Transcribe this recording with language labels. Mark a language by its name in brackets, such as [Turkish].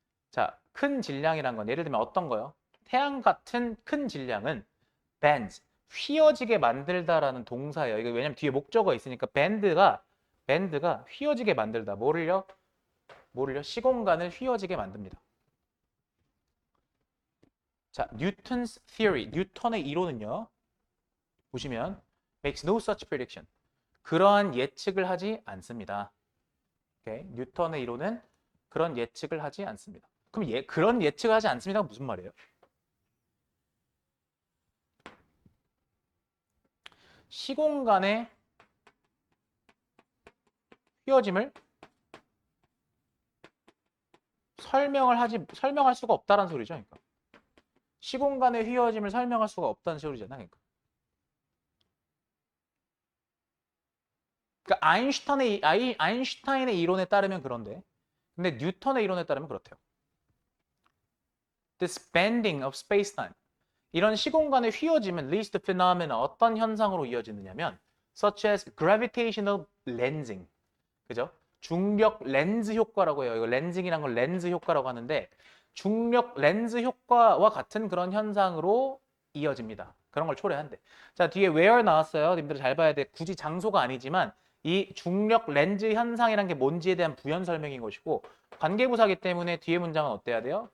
[Korean] 자, 큰 질량이란 건 예를 들면 어떤 거요? 태양 같은 큰 질량은 bend, 휘어지게 만들다라는 동사예요. 이거 왜냐면 뒤에 목적어가 있으니까 bend가 휘어지게 만들다. 뭐를요? 시공간을 휘어지게 만듭니다. 자, [English] Newton's theory, [Korean] 뉴턴의 이론은요. 보시면 [English] makes no such prediction. [Korean] 그러한 예측을 하지 않습니다. 오케이? 뉴턴의 이론은 그런 예측을 하지 않습니다. 그럼 그런 예측을 하지 않습니다가 무슨 말이에요? 시공간의 휘어짐을 설명할 수가 없다는 소리죠. 그러니까. 시공간의 휘어짐을 설명할 수가 없다는 소리잖아. 그러니까. 그러니까 아인슈타인의 이론에 따르면 그런데 근데 뉴턴의 이론에 따르면 그렇대요. [English] This bending of space-time [Korean] 이런 시공간의 휘어짐은 [English] leads to phenomena [Korean] 어떤 현상으로 이어지느냐면 [English] such as gravitational lensing [Korean] 그죠? 중력 렌즈 효과라고 해요. 이거 렌징이란 걸 렌즈 효과라고 하는데 중력 렌즈 효과와 같은 그런 현상으로 이어집니다. 그런 걸 초래한대. 자, 뒤에 where 나왔어요. 님들 잘 봐야 돼. 굳이 장소가 아니지만 이 중력 렌즈 현상이란 게 뭔지에 대한 부연 설명인 것이고 관계부사기 때문에 뒤에 문장은 어때야 돼요?